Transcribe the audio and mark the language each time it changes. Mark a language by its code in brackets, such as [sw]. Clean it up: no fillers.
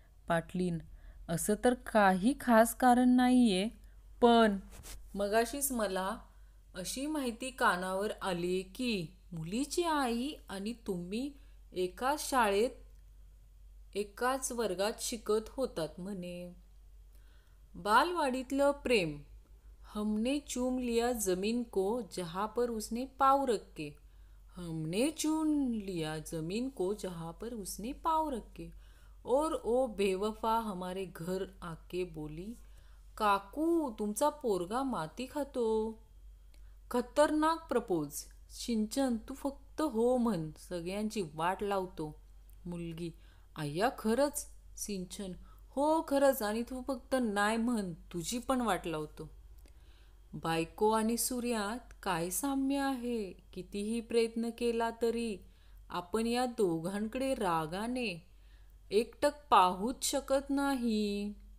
[mr] पाटलीन, असं तर काही खास कारण नाहीये, पण मगाशीच मला अशी माहिती कानावर आली की मुलीची आई आणि तुम्ही एकाच शाळेत एकाच वर्गात शिकत होतात म्हणे. बालवाडीतलं प्रेम. [hi] हमने चूम लिया जमीन को जहाँ पर उसने पाँव रखे. हमने चूम लिया जमीन को जहाँ पर उसने पाँव रखे. और ओ बेवफा हमारे घर आके बोली, [mr] काकू तुमचा पोरगा माती खातो. खतरनाक प्रपोज. सिंचन, तू फक्त हो म्हण, सगळ्यांची वाट लावतो. मुलगी, आय्या खरंच? सिंचन, हो खरंच, आणि तू फक्त नाही म्हण, तुझी पण वाट लावतो. बायको आणि सूर्यात काय साम्य आहे? कितीही प्रयत्न केला तरी आपण या दोघांकडे रागाने एकटक पाहूच शकत नाही.